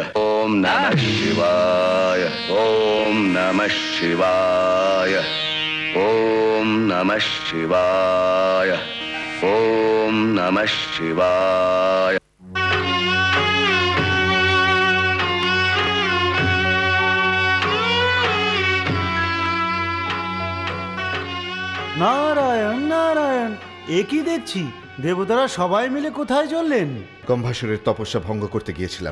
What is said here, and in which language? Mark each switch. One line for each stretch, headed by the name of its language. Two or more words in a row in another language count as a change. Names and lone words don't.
Sanskrit: ओम नमः शिवाय, ओम नमः शिवाय, ओम नमः शिवाय, ओम नमः शिवाय।
Bangla: নারায়ণ নারায়ণ, এ কি দেখছি? দেবতারা সবাই মিলে কোথায় চললেন? গম্ভাসুরের তপস্যা ভঙ্গ করতে গিয়েছিলাম।